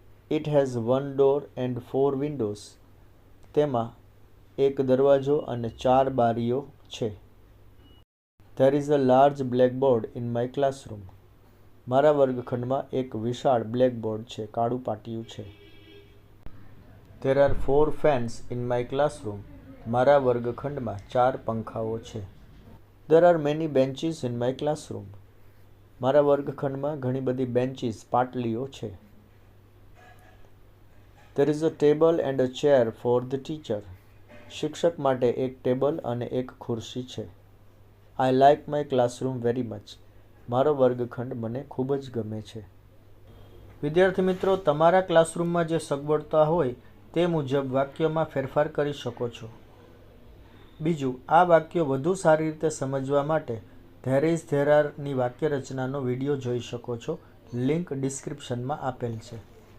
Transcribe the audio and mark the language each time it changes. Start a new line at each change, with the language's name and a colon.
English: It has 1 door and 4 windows.
Gujarati: તેમાં એક દરવાજો અને 4 બારીઓ છે.
English: There is a large blackboard in my classroom.
Gujarati: મારા વર્ગખંડમાં એક વિશાળ બ્લેકબોર્ડ છે, કાળું પાટિયું છે.
English: There are 4 fans in my classroom.
Gujarati: મારા વર્ગખંડમાં 4 પંખાઓ છે.
English: There are many benches in my classroom.
Gujarati: મારા વર્ગખંડમાં ઘણી બધી બેન્ચીસ પાટલીઓ છે.
English: There is a table and a chair for the teacher.
Gujarati: શિક્ષક માટે એક ટેબલ અને એક ખુરશી છે.
English: I like my classroom very much.
Gujarati: મારો વર્ગખંડ મને ખૂબ જ ગમે છે. વિદ્યાર્થી મિત્રો, તમારા ક્લાસરૂમમાં જે સગવડતા હોય તે મુજબ વાક્યોમાં ફેરફાર કરી શકો છો. બીજું, આ વાક્યો વધુ સારી રીતે સમજવા માટે ધેર ઇઝ ધેર આરની વાક્ય રચનાનો વિડીયો જોઈ શકો છો. લિંક ડિસ્ક્રિપ્શનમાં આપેલ છે.